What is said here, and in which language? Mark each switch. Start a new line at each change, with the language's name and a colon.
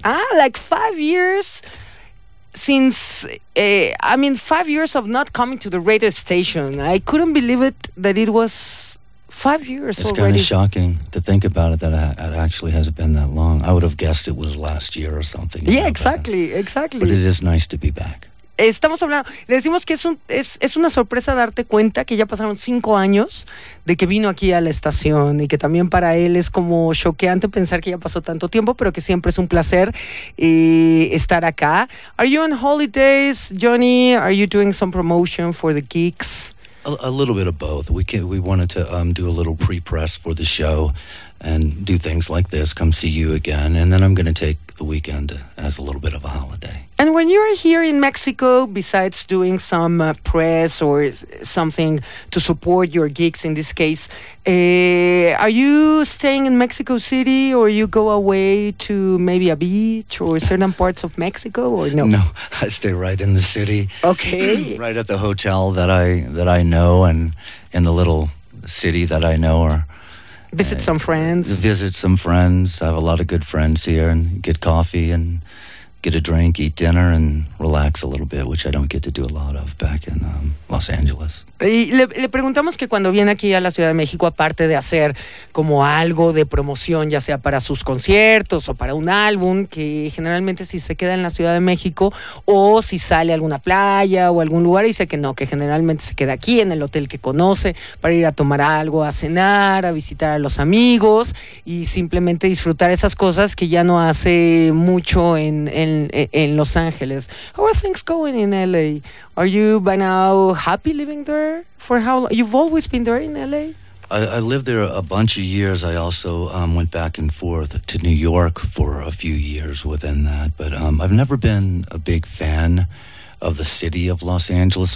English: Ah, like 5 years since, I mean, 5 years of not coming to the radio station. I couldn't believe it that it was 5 years already. It's kind of shocking to think about it, that it actually hasn't been that long. I would have guessed it was last year or something. Yeah, exactly. But it is nice to be back.
Spanish: Estamos hablando, le decimos que es una sorpresa darte cuenta que ya pasaron 5 años de que vino aquí a la estación y que también para él es como choqueante pensar que ya pasó tanto tiempo, pero que siempre es un placer estar acá.
English: Are you on holidays, Johnny? Are you doing some promotion for the geeks? A little bit of both. We wanted to do a little pre-press for the show and do things like this, come see you again, and then I'm going to take the weekend as a little bit of a holiday. And when you're here in Mexico, besides doing some press or something to support your gigs in this case, are you staying in Mexico City or you go away to maybe a beach or certain parts of Mexico or no? No, I stay right in the city. Okay. Right at the hotel that I know and in the little city that I know. Visit some friends. Visit some friends. I have a lot of good friends here and get coffee and get a drink, eat dinner, and relax a little bit, which I don't get to do a lot of back in Los Angeles.
Spanish: Y le preguntamos que cuando viene aquí a la Ciudad de México, aparte de hacer como algo de promoción, ya sea para sus conciertos o para un álbum, que generalmente si se queda en la Ciudad de México, o si sale a alguna playa o algún lugar, dice que no, que generalmente se queda aquí en el hotel que conoce para ir a tomar algo, a cenar, a visitar a los amigos y simplemente disfrutar esas cosas que ya no hace mucho en Los Ángeles.
English: How are things going in LA? Are you by now happy living there? For how long? You've always been there in LA? I lived there a bunch of years. I also went back and forth to New York for a few years within that. But I've never been a big fan of the city of Los Angeles.